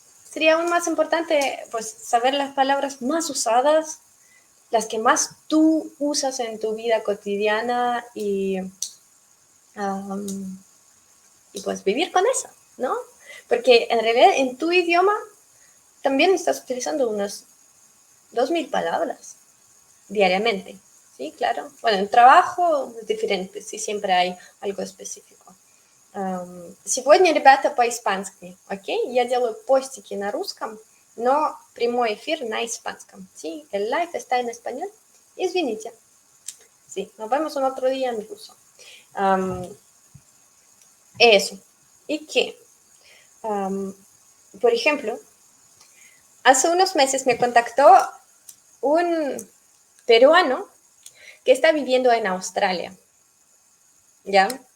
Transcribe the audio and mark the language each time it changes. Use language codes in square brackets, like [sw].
[es] Sería aún más importante pues saber las palabras más usadas, las que más tú usas en tu vida cotidiana um, y pues vivir con eso, ¿no? Porque en realidad en tu idioma también estás utilizando unas 2000 palabras diariamente, ¿sí? Claro. Bueno, en trabajo es diferente, sí, siempre hay algo específico. [ru] Сегодня, ребята, по-испански, окей? Я делаю постики на русском, но прямой эфир на испанском, ¿sí? [es] El live está en español, [ru] извините. [es] Sí, nos vemos un otro día en ruso. Eso. ¿Y qué? Por ejemplo, hace unos meses me contactó un peruano que está viviendo en Australia, ¿ya?